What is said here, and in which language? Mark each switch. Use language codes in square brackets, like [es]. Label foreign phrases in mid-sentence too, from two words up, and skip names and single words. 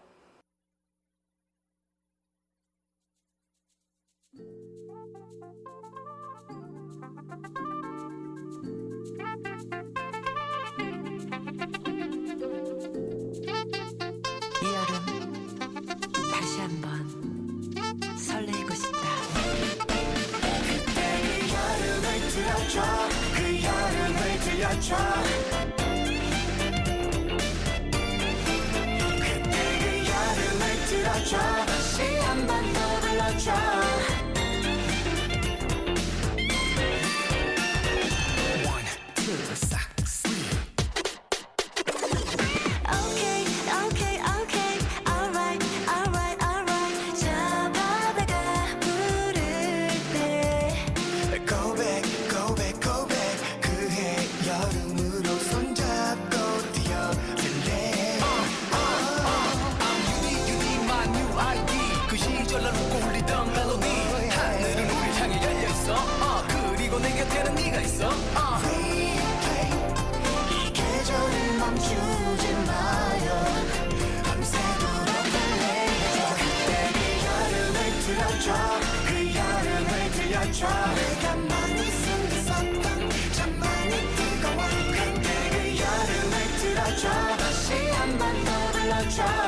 [ko] 이 여름 다시 한번 설레고 싶다. 그때 그 여름을 들어줘. 그 여름을 들려 들어줘 그때 그 여름을 들어줘 다시 한 번 더 불러줘 [en] One, two, [ko] 싹 [en] Okay, okay, okay. Alright, alright, alright. [ko] 저 바다가 부를 때 [en] Go back, go back, go back [ko] 그해 여름으로 손잡고 뛰어들래 [en] I'm you need my new ID [ko] 그 시절 날 웃고 울리던 멜로디 하늘은 우릴 향해 열려있어 그리고 내 곁에는 네가 있어 Replay 이 계절을 멈추지 마요 밤새도록 달래줘 그때 그 여름을 들어줘 그 여름을 들려줘 내가 많이 숨겼었던 참 많이 뜨거워 그때 그 여름을 들어줘 다시 한 번 더 불러줘